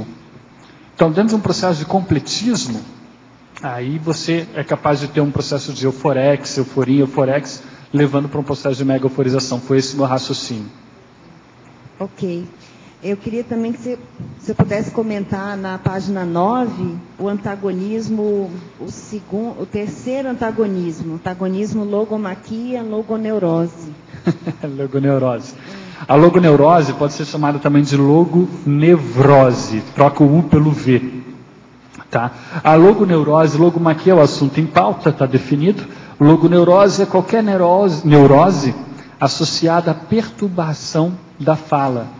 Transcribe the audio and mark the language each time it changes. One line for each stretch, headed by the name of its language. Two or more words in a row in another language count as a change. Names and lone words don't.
Portuguese: Então, dentro de um processo de completismo, aí você é capaz de ter um processo de euforex, levando para um processo de mega euforização. Foi esse o meu raciocínio. Ok. Eu queria também que você pudesse comentar na página 9 o antagonismo, o terceiro antagonismo logomaquia, logoneurose. Logoneurose. A logoneurose pode ser chamada também de logonevrose, troca o U pelo V. Tá? A logoneurose, logomaquia é o assunto em pauta, está definido. Logoneurose é qualquer neurose associada à perturbação da fala.